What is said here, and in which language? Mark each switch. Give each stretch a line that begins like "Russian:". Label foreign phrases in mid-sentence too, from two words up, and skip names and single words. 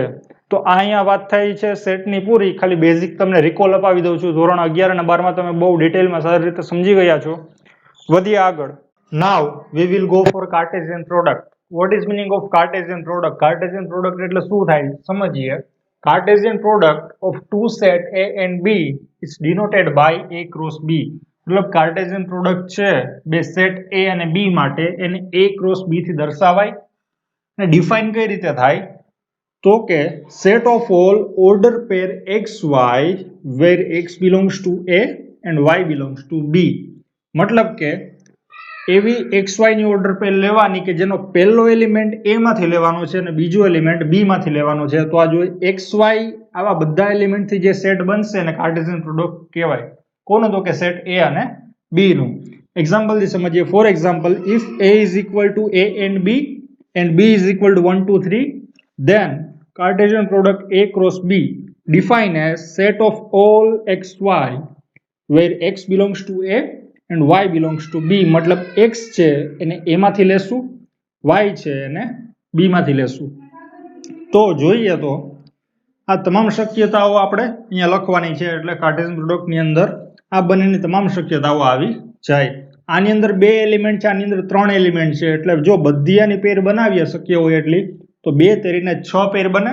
Gujarati: તો આ અહીંયા વાત થઈ છે સેટની પૂરી. ખાલી બેઝિક તમને રિકોલ અપાવી દઉં છું. ધોરણ 11 અને 12 માં તમે બહુ ડિટેલમાં સારી રીતે સમજી ગયા છો. વધીએ આગળ.
English: now we will go for Cartesian product. what is meaning of Cartesian product? Cartesian product
Gujarati: એટલે શું થાય સમજીએ.
English: Cartesian product of two set a and b is denoted by a cross b.
Gujarati: મતલબ
English: Cartesian product
Gujarati: છે બે સેટ a અને b માટે, એને a ક્રોસ b થી દર્શાવાય. અને ડિફાઇન કઈ રીતે થાય, તો કે
English: set of all order pair xy where x belongs to a and y belongs to b.
Gujarati: મતલબ કે એવી xy ની
English: order pair
Gujarati: લેવાની કે જેનો પહેલો એલિમેન્ટ a માંથી લેવાનો છે અને બીજો એલિમેન્ટ b માંથી લેવાનો છે. તો આ જો xy આવા બધા એલિમેન્ટ થી જે સેટ બનશે ને
English: Cartesian product
Gujarati: કહેવાય. કોનું? તો કે સેટ a અને b નું. એક્ઝામ્પલ થી સમજીએ.
English: for example, if a is equal to a and b is equal to 1 2 3, then Cartesian product a cross b defined as set of all xy where x belongs to a and y belongs to b.
Gujarati: મતલબ x છે એને a માંથી લેશું, y છે એને b માંથી લેશું. તો જોઈએ તો આ તમામ શક્યતાઓ આપણે અહીંયા લખવાની છે. એટલે
English: Cartesian product
Gujarati: ની અંદર આ બંનેની તમામ શક્યતાઓ આવી જાય. આની અંદર 2 એલિમેન્ટ છે, આની અંદર 3 એલિમેન્ટ છે. એટલે જો બધી આની પેર બનાવીએ શક્ય હોય એટલી, તો 2 તેરીને 6 પેર બને.